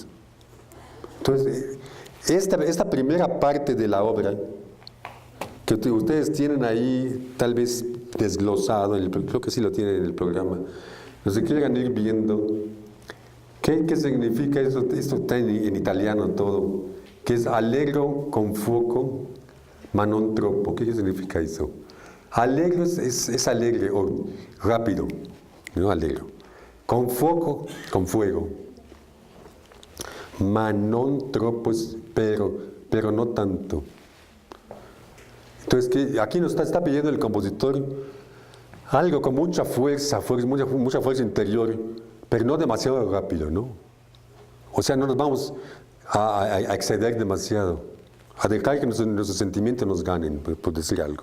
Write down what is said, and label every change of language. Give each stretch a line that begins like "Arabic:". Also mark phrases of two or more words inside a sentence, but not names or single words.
Spanish: Entonces, esta primera parte de la obra, que ustedes tienen ahí tal vez desglosado, creo que sí lo tienen en el programa, no se quieran ir viendo, ¿qué significa eso? Esto está en italiano todo, que es
Italian: allegro con fuoco, ma non troppo.
Spanish: ¿Qué significa eso? Alegre es alegre o rápido, no alegre.
Italian: Con fuoco,
Spanish: con fuego.
Italian: Ma non troppo,
Spanish: pero no tanto. Entonces, aquí nos está pidiendo el compositor algo con mucha fuerza interior, pero no demasiado rápido, ¿no? O sea, no nos vamos a exceder demasiado, a dejar que nuestros sentimientos nos ganen, por decir algo.